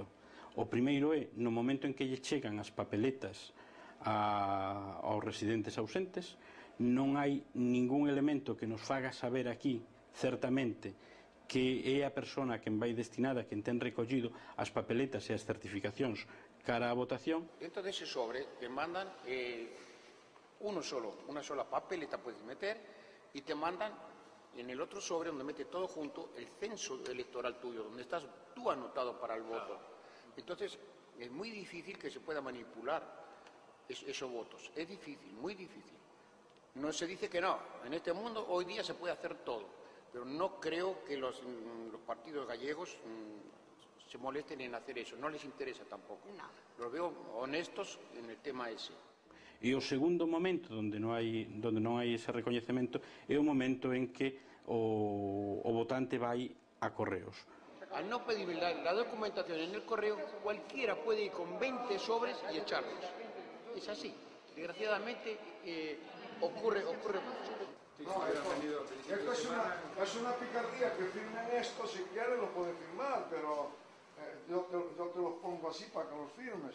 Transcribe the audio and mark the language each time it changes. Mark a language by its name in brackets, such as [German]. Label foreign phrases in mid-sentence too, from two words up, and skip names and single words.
[Galician] O primeiro é no momento en que lle chegan as papeletas aos residentes ausentes, non hai ningún elemento que nos faga saber aquí, certamente, que é a persona que vai destinada, que ten recollido as papeletas e as certificacións cara á votación. [Spanish] Dentro dese sobre te mandan una sola papeleta puedes meter y te mandan en el otro sobre donde mete todo junto el censo electoral tuyo, donde estás tú anotado para el voto. Entonces es muy difícil que se pueda manipular esos votos, es difícil, muy difícil. No se dice que no, en este mundo hoy día se puede hacer todo, pero no creo que los partidos gallegos se molesten en hacer eso, no les interesa tampoco. Los veo honestos en el tema ese. [Galician] E o segundo momento onde non hai ese recoñecemento é o momento en que o votante vai a correos. [Spanish] al no pedir la documentación en el correo, cualquiera puede ir con 20 sobres y echarlos. Es así. Desgraciadamente ocurre mucho. No, esto es una picardía que firmen esto, si quieres lo puedes firmar, pero yo te los pongo así para que los firmes.